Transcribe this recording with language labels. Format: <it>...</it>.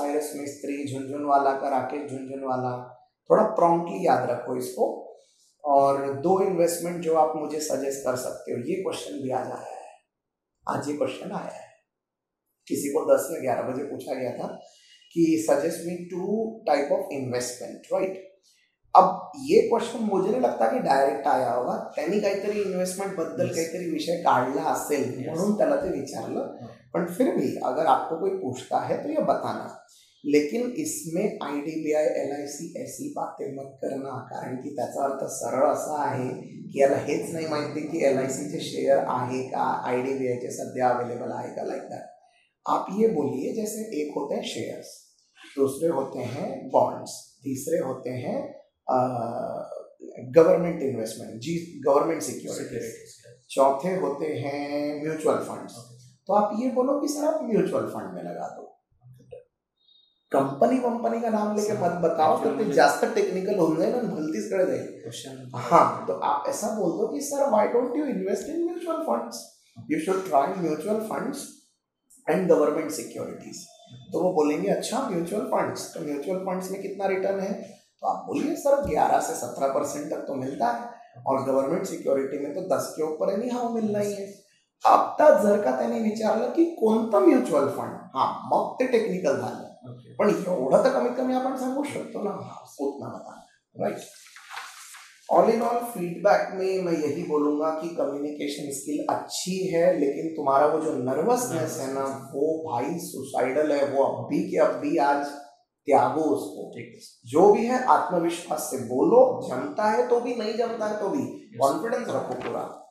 <hi>Cyrus मिस्त्री, झुनझुनवाला का राकेश झुनझुनवाला, थोड़ा प्रॉम्प्टली याद रखो इसको. और 2 इन्वेस्टमेंट जो आप मुझे सजेस्ट कर सकते हो, ये क्वेश्चन भी आज आया है. आज ये क्वेश्चन आया है, किसी को 10 या 11 बजे पूछा गया था कि suggest मी 2 type of investment, right.</hi> <mr>अब ये क्वेश्चन मुझे नाही लगता की डायरेक्ट आया होगा, त्यांनी काहीतरी इन्व्हेस्टमेंट बद्दल काहीतरी विषय काढला असेल म्हणून त्याला ते विचारलं. पण</mr> <hi>फिर भी अगर आपको कोई पूछता है तो ये बताना लेकिन इसमें IDBI LIC ऐसी बातें मत करना,</hi> <mr>कारण की त्याचा अर्थ सरळ असा आहे की याला हेच नाही माहिती की LICचे शेअर आहे का, IDBIचे सध्या अवेलेबल आहे का, लाइक दैट।</mr> <hi>आप ये बोलिए जैसे एक होते हैं शेयर्स, दूसरे होते हैं बॉन्ड्स, तीसरे होते हैं गवर्नमेंट इन्वेस्टमेंट जी, गवर्नमेंट सिक्योरिटीज, चौथे होते हैं म्यूचुअल फंड्स। तो आप ये बोलो कि सर आप म्यूचुअल फंड में लगा दो, कंपनी का नाम लेके मत बताओ,</hi> <mr>तर ते जास्त टेक्निकल होऊन जाईल आणि भलतीच कडे जाईल।</mr> <hi>हाँ, तो आप ऐसा बोल दो कि sir</hi> <en>Why don't you invest in mutual funds, you should try mutual funds and government securities.</en> <hi>तो वो बोलेंगे अच्छा म्यूचुअल फंड्स, तो म्यूचुअल फंड्स में कितना रिटर्न है, तो आप बोलिए सर 11 से 17% तक तो मिलता है, और गवर्नमेंट सिक्योरिटी में तो 10 के ऊपर आहे, हा मिलना ही आहे।</hi> <mr>आता जर का त्याने विचारलं की कोणतं म्युच्युअल फंड, हा मग ते टेक्निकल झालं, पण एवढं तर कमीत कमी आपण सांगू शकतो ना, उतना बता, right.</mr> <hi>All in all feedback में मैं यही बोलूंगा कि कम्युनिकेशन स्किल अच्छी है, लेकिन तुम्हारा वो जो नर्वसनेस है ना, वो भाई सुसाइडल है, वो अभी के अभी आज त्यागो उसको। जो भी है आत्मविश्वास से बोलो, जमता है तो भी, नहीं जमता है तो भी कॉन्फिडेंस रखो पूरा।</hi>